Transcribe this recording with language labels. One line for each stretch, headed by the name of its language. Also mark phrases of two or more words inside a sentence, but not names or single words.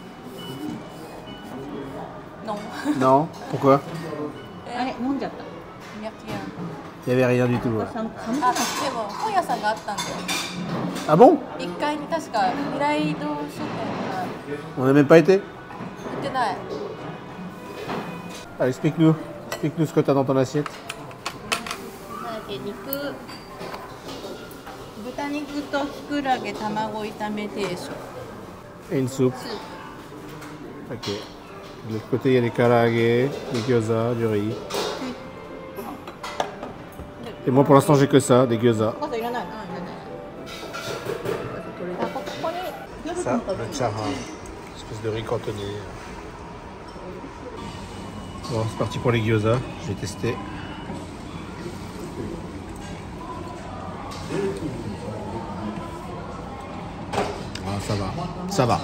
French: Non. Non? Pourquoi?
Japanese: あれ飲んじゃった。いや違う。
French: Il n'y avait rien du tout. Ouais.
Japanese: 寒かっあ、でも本屋さんがあったんだよ。
French: Ah bon?
Japanese: 1階に確か未来堂書店が
French: On n'a même pas été?
Japanese: 売ってない。
French: Allez, explique-nous. Explique-nous ce que t'as dans ton assiette.
Japanese: なんだっけ豚肉ときくらげ卵炒め定食。
French: Et une soupe. Ok. De l'autre côté, il y a des karaage, des gyoza, du riz. Et moi, pour l'instant, j'ai que ça, des gyoza.
Japanese: お母さんいらないの？いらない。あ、ここに。
French: Ça, le charan. Espèce de riz cantonné. Bon, c'est parti pour les gyoza. Je vais tester. Ah, ça va. Ça va.